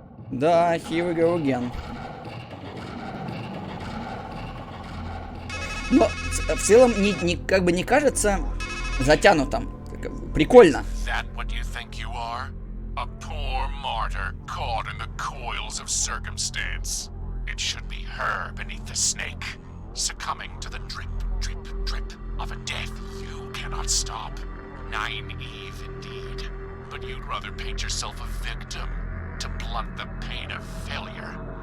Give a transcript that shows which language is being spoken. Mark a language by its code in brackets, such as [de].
[en] Да, here we go again. [ru] Но в целом как бы не кажется затянутым. Прикольно. [en] That what you think you are? A poor martyr caught in the coils of circumstance. It should be her beneath the snake, succumbing to the drip, drip, drip of a death you cannot stop. Naive indeed, but you'd rather paint yourself a victim to blunt the pain of failure.